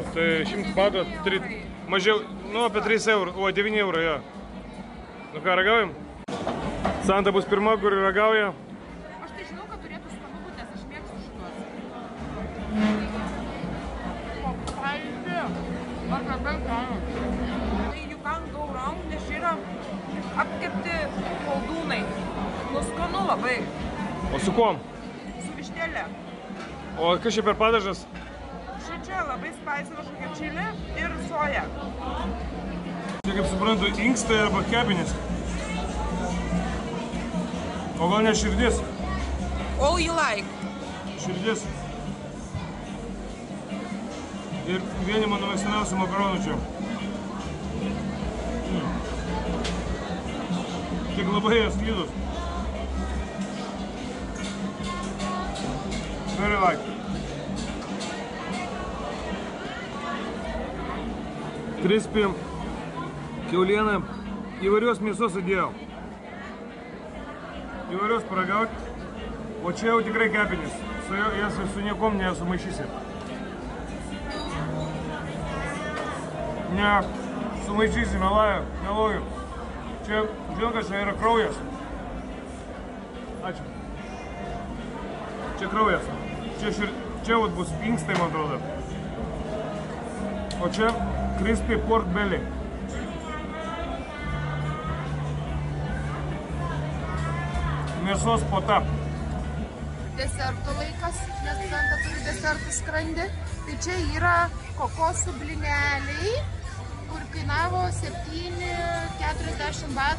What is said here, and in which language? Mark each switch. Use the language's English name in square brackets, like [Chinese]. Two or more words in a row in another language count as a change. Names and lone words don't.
[Lithuanian] Tai 100 batų, mažiau, nu apie 3 eurų, o 9 eurų, jo. Nu ką, ragaujam? Santa bus pirma, kuri ragauja. Aš tai žinau, kad turėtų skanu būt, nes aš mėgstu šituos. Tai [English] you can't go wrong, [Lithuanian] nes yra apkepti koldūnai. Nu skanu labai. O su kuom? Su vištėlė. O kas čia per padažas? Čia labai spicy kažkokia čili ir soja. Čia kaip suprantu, inkstai arba kepenys. O gal ne širdis? [English] All you like. [Lithuanian] Širdis. Ir vieni mano mėgstamiausių makaronų čia. Tik labai jie slidūs. [English] Very like. [Lithuanian] Crispy, kiauliena, įvairios mėsos įdėjau. Įvairios paragauti, o čia jau tikrai kepinis. Jas su niekom nesumaišysi. Ne, sumaišysi, meluoju. Čia, žinau, kad čia yra kraujas. Ačiū. Čia kraujas. Čia vat bus inkstai, man atrodo. O čia [English] crispy pork belly. [Lithuanian] Mėsos puota. Desertų laikas, nes Santa turi desertų skrandį. Tai čia yra kokosų blineliai, kur kainavo 7,40 batų.